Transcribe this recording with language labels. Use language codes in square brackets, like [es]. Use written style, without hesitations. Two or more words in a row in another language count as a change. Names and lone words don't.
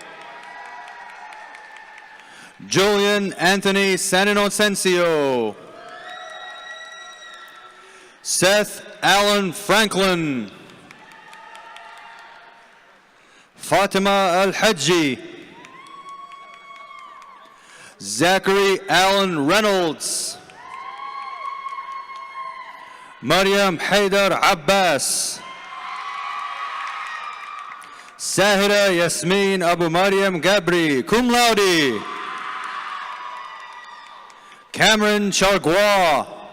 [en] Julian Anthony San Inocencio. Seth Allen Franklin. Fatima Al-Hajji. Zachary Allen Reynolds. Mariam Haydar Abbas. [la] Sahira Yasmin Abu Mariam Gabri, cum laude. [en] Cameron Chargois.